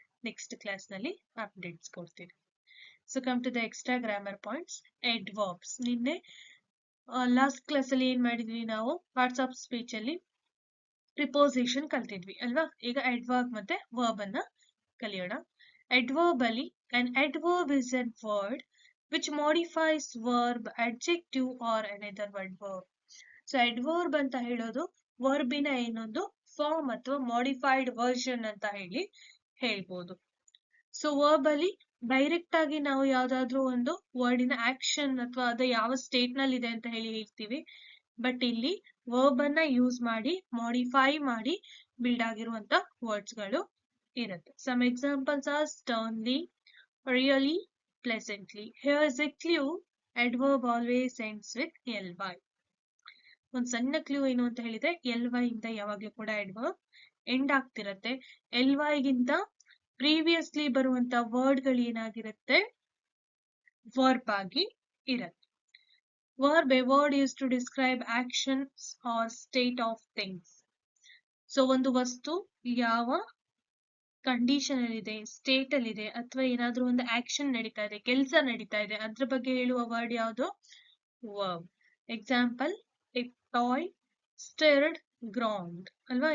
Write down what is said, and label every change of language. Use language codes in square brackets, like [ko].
[kn] Next class ನಲ್ಲಿ updates ಕೊಡ್ತೀನಿ. [en] So come to the extra grammar points. [kn] ಎಡ್ವರ್ಬ್ಸ್, ನಿನ್ನೆ last class ಅಲ್ಲಿ ಏನ್ ಮಾಡಿದ್ವಿ ನಾವು, ಪಾರ್ಟ್ಸ್ ಆಫ್ ಸ್ಪೀಚ್ ಅಲ್ಲಿ ಪ್ರಿಪೋಸಿಷನ್ ಕಲ್ತಿದ್ವಿ ಅಲ್ವಾ. ಈಗ ಎಡ್ವರ್ಬ್ ಮತ್ತೆ ವರ್ಬ್ ಅನ್ನ ಕಲಿಯೋಣ. ಎಡ್ವರ್ಬ್ ಅಲ್ಲಿ [en] an adverb is a word which modifies verb, adjective or another verb. [kn] So adverb ಅಂತ ಹೇಳೋದು ವರ್ಬಿನ ಏನೊಂದು ಫಾರ್ಮ್ ಅಥವಾ ಮಾಡಿಫೈಡ್ ವರ್ಷನ್ ಅಂತ ಹೇಳ್ಬೋದು. ಸೊ ವರ್ಬ್ ಅಲ್ಲಿ ಡೈರೆಕ್ಟ್ ಆಗಿ ನಾವು ಯಾವ್ದಾದ್ರು ಒಂದು ವರ್ಡಿನ ಆಕ್ಷನ್ ಅಥವಾ ಅದು ಯಾವ ಸ್ಟೇಟ್ ನಲ್ಲಿ ಇದೆ ಅಂತ ಹೇಳ್ತೀವಿ. ಬಟ್ ಇಲ್ಲಿ ವರ್ಬ್ ಅನ್ನ ಯೂಸ್ ಮಾಡಿ ಮಾಡಿಫೈ ಮಾಡಿ ಬಿಲ್ಡ್ ಆಗಿರುವಂತ ವರ್ಡ್ಸ್ ಗಳು ಇರುತ್ತೆ. [en] Some examples are sternly, really, pleasantly. Here is a clue. Adverb always ends with ly. [kn] ಒಂದ್ ಸಣ್ಣ ಕ್ಲೂ ಏನು ಅಂತ ಹೇಳಿದ್ರೆ ly ಇಂದ ಯಾವಾಗ್ಲೂ ಕೂಡ adverb ಎಂಡ್ ಆಗ್ತಿರತ್ತೆ. ly ಗಿಂತ ಪ್ರೀವಿಯಸ್ಲಿ ಬರುವಂತ ವರ್ಡ್ ಗಳು ಏನಾಗಿರುತ್ತೆ, ವರ್ಬ್ ಆಗಿ ಇರುತ್ತೆ. [en] Verb, a word used to describe actions or state of things. [kn] So ಒಂದು ವಸ್ತು ಯಾವ ಕಂಡೀಷನ್ ಅಲ್ಲಿ ಇದೆ, ಸ್ಟೇಟ್ ಅಲ್ಲಿ ಇದೆ, ಅಥವಾ ಏನಾದ್ರೂ ಒಂದು ಆಕ್ಷನ್ ನಡೀತಾ ಇದೆ, ಕೆಲಸ ನಡೀತಾ ಇದೆ, ಅದ್ರ ಬಗ್ಗೆ ಹೇಳುವ ವರ್ಡ್ ಯಾವುದು, verb. [en] Example, tiptoe, stirred, ground ಅಲ್ವಾ.